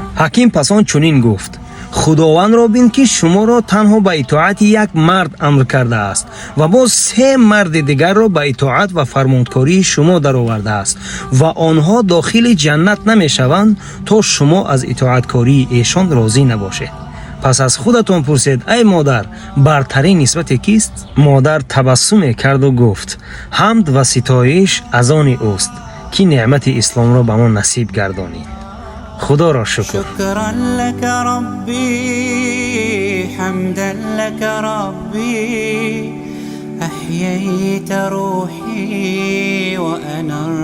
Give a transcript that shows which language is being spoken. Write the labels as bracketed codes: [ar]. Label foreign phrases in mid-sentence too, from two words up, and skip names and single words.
[tg] ҳаким пас он чунин гуфт: худовандро бин ки шуморо танҳо ба итоати як мард амр кардааст ва боз 3 марди дигарро ба итоат ва фармонкории шумо даровардааст ва онҳо дохили ҷаннат намешаванд то шумо аз итоаткории эшон розӣ набошед. пас аз худатон пурсед: ай модар, бартарин нисбате кист? модар табассуме карду гуфт: ҳамд ва ситоиш аз они уст ки неъмати исломро ба мо насиб гардонид. [fa] خدا شکر. [ar] شكرا لك ربي، حمدا لك ربي، أحييت روحي وأنا